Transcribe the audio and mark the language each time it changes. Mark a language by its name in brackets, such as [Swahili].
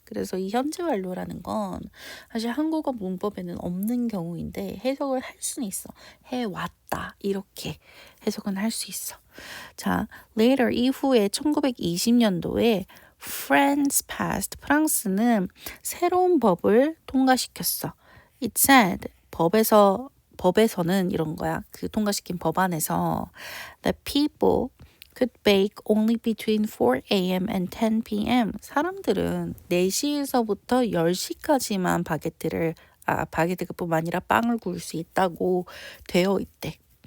[Korean] 그래서 이 현재 완료라는 건 사실 한국어 문법에는 없는 경우인데 해석을 할 수는 있어. 해왔다. 이렇게 해석은 할 수 있어. 자, later 이후에 1920년도에 [English] France passed. [Korean] 프랑스는 새로운 법을 통과시켰어. [English] It said [Korean] 법에서는 이런 거야. 그 통과시킨 법안에서 [English] the people could bake only between 4 a.m. and 10 p.m. [Korean] 사람들은 4시에서부터 10시까지만 바게트뿐만 아니라 빵을 구울 수 있다고 되어 있대.